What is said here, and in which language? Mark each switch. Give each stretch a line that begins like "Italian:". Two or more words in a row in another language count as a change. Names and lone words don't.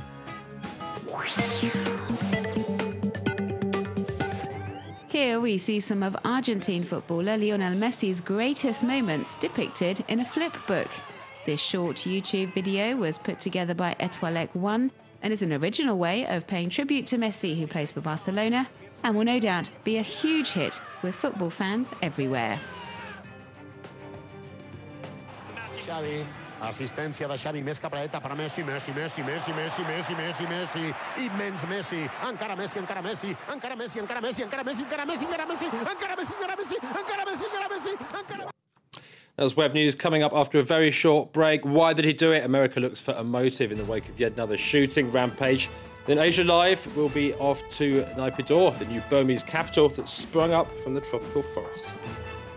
English: Here we see some of Argentine footballer Lionel Messi's greatest moments depicted in a flip book. This short YouTube video was put together by Etoilec One and is an original way of paying tribute to Messi, who plays for Barcelona, and will no doubt be a huge hit with football fans everywhere.
Catalan: Assistència de Xavi, més capradeta per a Messi, Messi, Messi, Messi, Messi, Messi, Messi, Messi, immens Messi, encara Messi, encara Messi, encara Messi, encara Messi, encara Messi, encara Messi, encara Messi, encara Messi, encara Messi, encara Messi, encara Messi, encara Messi.
English: That was web news coming up after a very short break. Why did he do it? America looks for a motive in the wake of yet another shooting rampage. Then Asia Live will be off to Naypyidaw, the new Burmese capital that sprung up from the tropical forest.